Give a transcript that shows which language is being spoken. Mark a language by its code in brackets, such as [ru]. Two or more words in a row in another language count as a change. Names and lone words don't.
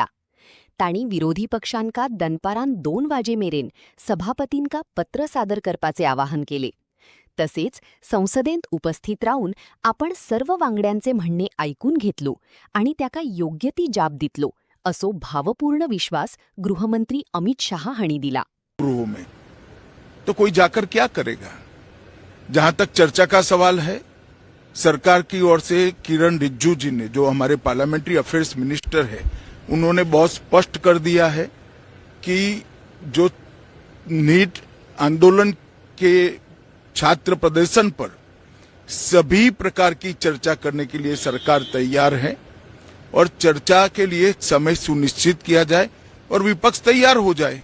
[kok] तांणी विरोधी पक्षांका दनपारान 2 वाजेमेरेन सभापतींका पत्र सादर करपाचे आवाहन केले. तसेच संसदेंत उपस्थित रावन आपण सर्व वांगड्यांचे म्हणणे ऐकून घेतलो आणि त्याका योग्य ती जाप दितलो असो भावपूर्ण विश्वास गृहमंत्री अमित शाह हांणी दिला. [hi] तो कोई जाकर क्या करेगा? जहां तक चर्चा का सवाल है, सरकार की ओर से किरण रिजिजू जी ने, जो हमारे [en] parliamentary affairs minister [hi] है, उन्होंने बहुत स्पष्ट कर दिया है कि जो नीट आंदोलन के छात्र प्रदर्शन पर सभी प्रकार की चर्चा करने के लिए सरकार तैयार है और चर्चा के लिए समय सुनिश्चित किया जाए और विपक्ष तैयार हो जाए.